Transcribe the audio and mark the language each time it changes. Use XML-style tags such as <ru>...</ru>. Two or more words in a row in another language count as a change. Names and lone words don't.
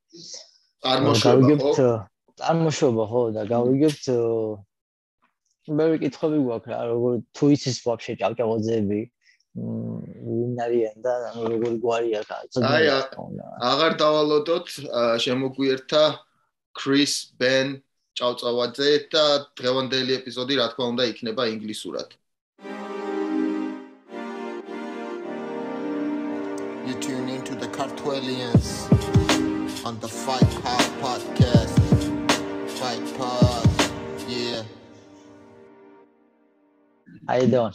<ka>წარმოშობა ხო და გავიგებთ ბევრი კითხვები გვაქვს რა, როგორ თუ იცის ვაფშე ჭავჭავაძეები ვინ არიან და ანუ როგორი გვარია აი აღარ დავალოდოთ, შემოგვიერთა Chris Ben Tchavtchavadze და დღევანდელი ეპიზოდი რა თქმა უნდა იქნება ინგლისურად.</ka> <en>You tune into the Cartwellians on the Fight Pod podcast. Fight Pod, yeah. How you doing?</en>